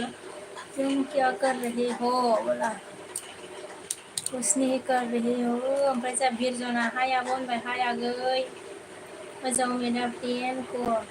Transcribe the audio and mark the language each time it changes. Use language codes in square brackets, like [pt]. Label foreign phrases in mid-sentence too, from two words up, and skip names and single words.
[hi] तुम क्या कर रहे हो बोला कुछ नहीं कर रहे हो [brx] ओमफ्राय जा बिरजना हाय आब' होनबाय हाय आगै मोजां मोनो प्रियेनखौ